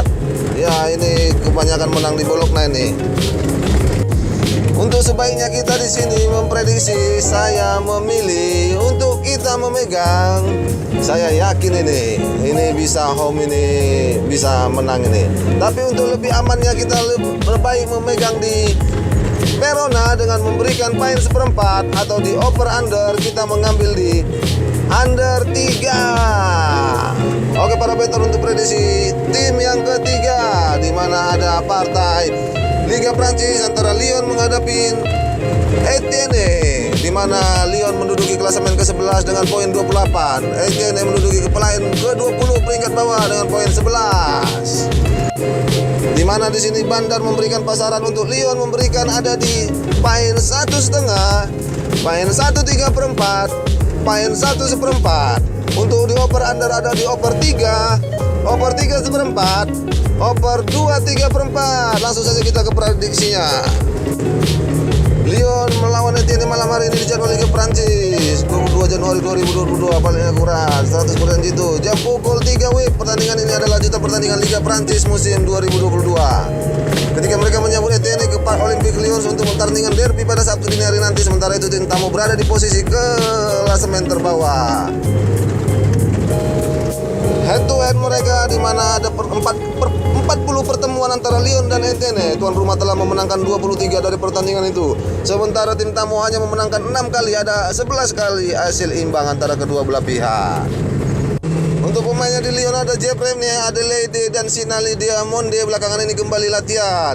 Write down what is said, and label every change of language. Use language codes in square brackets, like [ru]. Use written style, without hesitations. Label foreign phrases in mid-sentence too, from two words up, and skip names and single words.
[id] Ya, ini kebanyakan menang di Bologna ini. Untuk sebaiknya kita di sini memprediksi, saya memilih untuk kita memegang. Saya yakin ini bisa home, ini bisa menang ini. Tapi untuk lebih amannya kita lebih baik memegang di Verona dengan memberikan poin 1/4 atau di [en] over under [id] kita mengambil di under 3. Oke para better, untuk prediksi tim yang ketiga, di mana ada partai Liga Prancis antara Lyon menghadapi Etienne, di mana Lyon menduduki klasemen ke-11 dengan poin 28. Etienne menduduki klasemen ke-20 peringkat bawah dengan poin 11. Di mana di sini Bandar memberikan pasaran untuk Lyon, memberikan ada di poin 1,5, poin 1/3/4, poin 1/4. Untuk di [en] over under [id] ada di over 3, over 3/4, over 2/3/4. Langsung saja kita ke prediksinya. Lyon melawan Etienne malam hari ini di jadwal Liga Prancis 22 Januari 2022, paling akurat 100% jitu. Jam pukul 3 WIB. Pertandingan ini adalah lanjutan pertandingan Liga Prancis musim 2022. Ketika mereka menyambut Etienne ke Parc Olympique Lyon untuk pertandingan derby pada Sabtu dini hari nanti. Sementara itu tim tamu berada di posisi klasemen terbawah. [en] Head to head [id] mereka, di mana ada 40 pertemuan antara Lyon dan Etienne. Tuan rumah telah memenangkan 23 dari pertandingan itu. Sementara tim tamu hanya memenangkan 6 kali, ada 11 kali hasil imbang antara kedua belah pihak. Untuk pemainnya di Lyon ada Jepremne, Adelaide dan Sinali Diamonde belakangan ini kembali latihan.